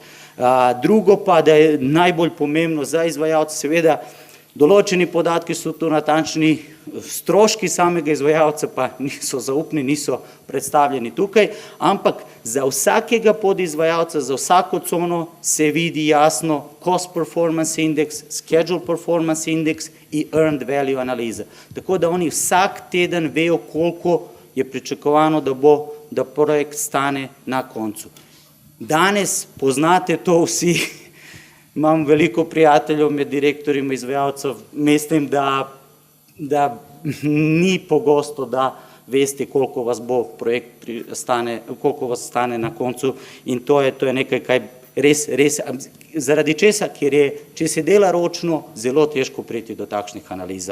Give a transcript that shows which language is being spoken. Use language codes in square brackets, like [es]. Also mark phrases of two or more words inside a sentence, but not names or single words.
[sl] Drugo pa, da je najbolj pomembno za izvajalce, seveda določeni podatki so tu natančni, stroški samega izvajalca pa niso zaupni, niso predstavljeni tukaj, ampak za vsakega podizvajalca, za vsako cono se vidi jasno [en] cost performance index, schedule performance index [sl] in [en] earned value [sl] analiza. Tako da oni vsak teden vejo, koliko je pričakovano, da projekt stane na koncu. Danes poznate to vsi, imam veliko prijateljev med direktorima izvajalcev, mislim, da ni pogosto, da veste, koliko vas bo projekt koliko vas stane na koncu in to je nekaj, kaj res, zaradi česa, ker je, če se dela ročno, zelo težko priti do takšnih analiz.